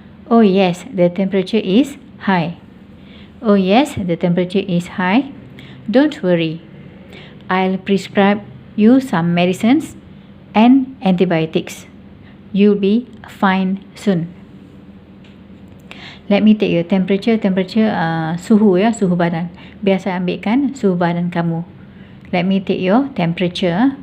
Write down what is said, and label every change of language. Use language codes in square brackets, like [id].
[en] Oh yes, the temperature is high. Oh yes, the temperature is high. Don't worry, I'll prescribe you some medicines and antibiotics. You'll be fine soon. Let me take your temperature. [ms] Temperature suhu ya, suhu badan. Biar saya ambilkan suhu badan kamu. [en] Let me take your temperature.